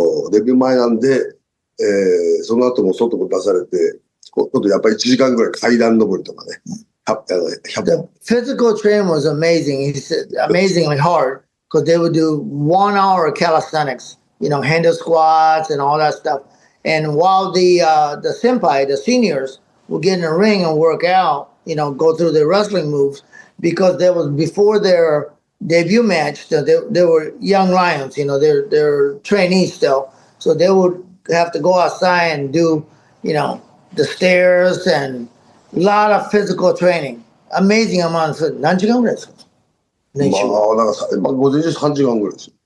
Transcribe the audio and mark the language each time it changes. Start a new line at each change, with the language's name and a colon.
Japanese: デビュー前なんで、その後も外も出されて、ちょっとやっぱり1時間ぐらい階段登りとかね。
English: The physical training was amazing. He said amazingly hard because they would do 1 hour of calisthenics, handle squats and all that stuff. And while the senpai, the seniors, would get in the ring and work out, go through their wrestling moves, because there was before their debut match, they were young lions, they're trainees still. So they would have to go outside and do, the stairs and a lot of physical training. Amazing amount of
Japanese: 何時間ぐらいですか？午前中3時間ぐらいです。